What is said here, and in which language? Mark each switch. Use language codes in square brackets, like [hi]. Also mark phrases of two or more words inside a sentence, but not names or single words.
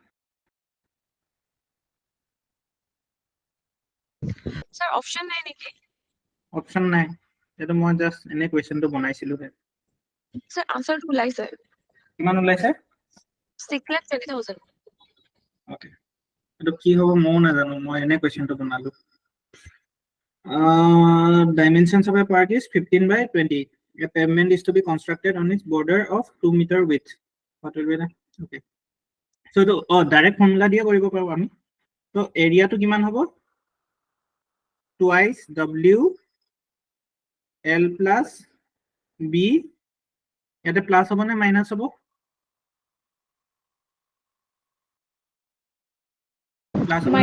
[as] স্যার অপশন নাই নাকি? অপশন নাই এইটো মই জাস্ট এনে কুৱেশ্যনটো বনাইছিলো স্যার আনসারটো ওলাইছে কিমান ওলাইছে 6,20,000 ওকে এইটো কি হ'ব ময়ো নাজানো মই এনে কুৱেশ্যনটো বনালো [en] dimensions of a park is 15 by 20 a pavement is to be constructed on its border of 2 meter width what will be the okay so to direct formula [as] দিয়ে কৰিব পাৰো আমি তো এৰিয়াটো কিমান হ'ব [en] twice w l plus b [as] ইয়াতে প্লাস হ'ব নে মাইনাস হ'ব প্লাস হ'ব নে